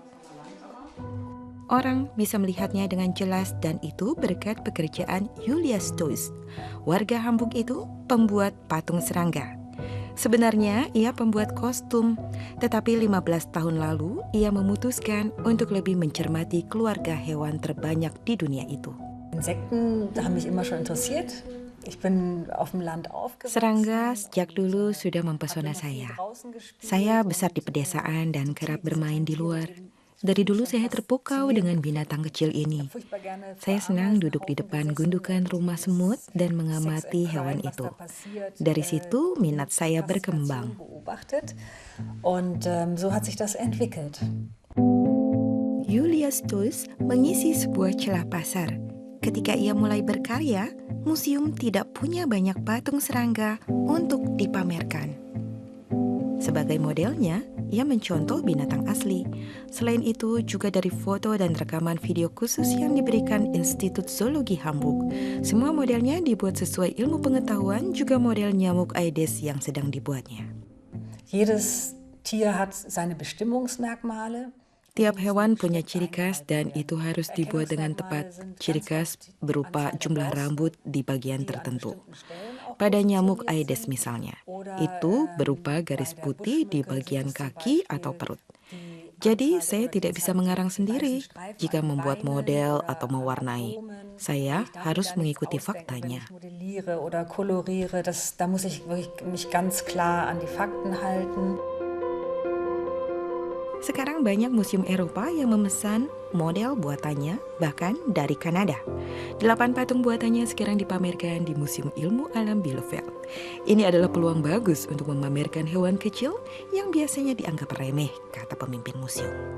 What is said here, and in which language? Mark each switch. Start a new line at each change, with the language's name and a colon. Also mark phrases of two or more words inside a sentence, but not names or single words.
Indonesian: Orang bisa melihatnya dengan jelas dan itu berkat pekerjaan Julius Stoys. Warga Hamburg itu pembuat patung serangga. Sebenarnya ia pembuat kostum, tetapi 15 tahun lalu ia memutuskan untuk lebih mencermati keluarga hewan terbanyak di dunia itu.
German: Insekten haben mich immer schon interessiert. Ich bin auf dem Land aufgewachsen.
Indonesian: Serangga sejak dulu sudah mempesona saya. Saya besar di pedesaan dan kerap bermain di luar. Dari dulu saya terpukau dengan binatang kecil ini. Saya senang duduk di depan gundukan rumah semut dan mengamati hewan itu. Dari situ minat saya berkembang.
German: Und so hat sich das entwickelt.
Indonesian: Julius Stoys mengisi sebuah celah pasar. Ketika ia mulai berkarya, museum tidak punya banyak patung serangga untuk dipamerkan. Sebagai modelnya, ia mencontoh binatang asli. Selain itu, juga dari foto dan rekaman video khusus yang diberikan Institut Zoologi Hamburg. Semua modelnya dibuat sesuai ilmu pengetahuan, juga model nyamuk Aedes yang sedang dibuatnya.
German: Jedes Tier hat seine Bestimmungsmerkmale.
Indonesian: Tiap hewan punya ciri khas dan itu harus dibuat dengan tepat. Ciri khas berupa jumlah rambut di bagian tertentu. Pada nyamuk Aedes misalnya, itu berupa garis putih di bagian kaki atau perut. Jadi saya tidak bisa mengarang sendiri jika membuat model atau mewarnai. Saya harus mengikuti faktanya.
German: Da muss ich mich ganz klar an die Fakten halten.
Indonesian: Sekarang banyak museum Eropa yang memesan model buatannya, bahkan dari Kanada. 8 patung buatannya sekarang dipamerkan di Museum Ilmu Alam Bielefeld. Ini adalah peluang bagus untuk memamerkan hewan kecil yang biasanya dianggap remeh, kata pemimpin museum.